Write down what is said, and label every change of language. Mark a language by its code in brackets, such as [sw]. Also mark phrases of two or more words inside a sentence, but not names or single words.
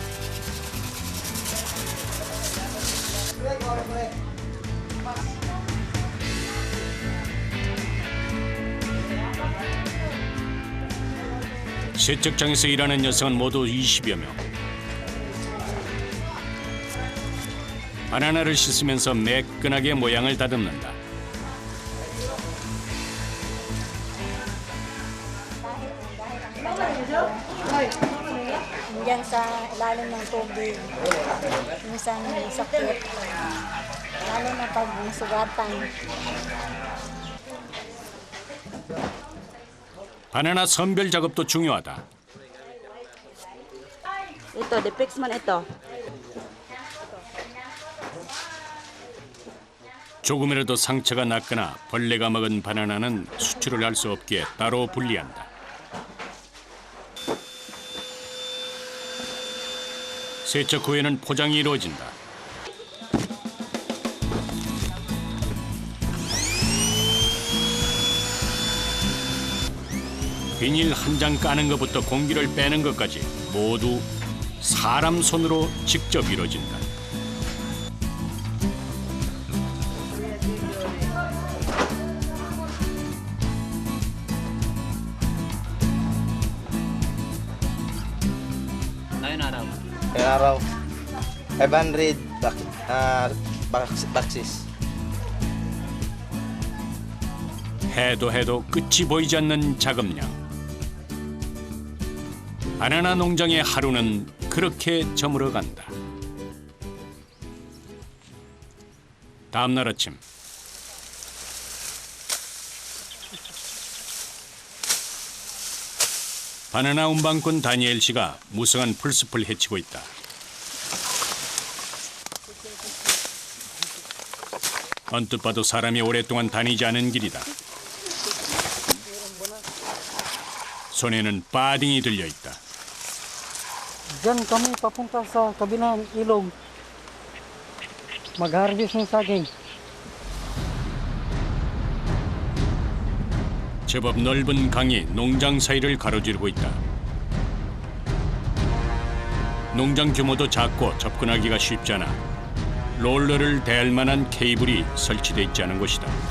[ko] 세척장에서 일하는 여성은 모두 20여 명. 바나나를 씻으면서 매끈하게 모양을 다듬는다. [tl] Diyan sa ilalim ng tubig, minsan may sakit, lalo na pag sugatan. [ko] 바나나 선별 작업도 중요하다. [tl] Ito, Depix man ito. [ko] 조금이라도 상처가 났거나 벌레가 먹은 바나나는 수출을 할 수 없기에 따로 분리한다. 세척 후에는 포장이 이루어진다. 비닐 한 장 까는 것부터 공기를 빼는 것까지 모두 사람 손으로 직접 이루어진다. [tl] Ngayong araw, 500 boxes. [ko] 해도 끝이 보이지 않는 작업량. 바나나 농장의 하루는 그렇게 저물어간다. 다음 날 아침. 바나나 운반꾼 다니엘 씨가 무성한 풀숲을 헤치고 있다. 언뜻 봐도 사람이 오랫동안 다니지 않은 길이다. 손에는 빠딩이 들려 있다. [tl] Diyan kami papunta sa kabilang ilog. Mag-harvest ng saging. [ko] 제법 넓은 강이 농장 사이를 가로지르고 있다. 농장 규모도 작고 접근하기가 쉽지 않아 롤러를 대할 만한 케이블이 설치돼 있지 않은 곳이다.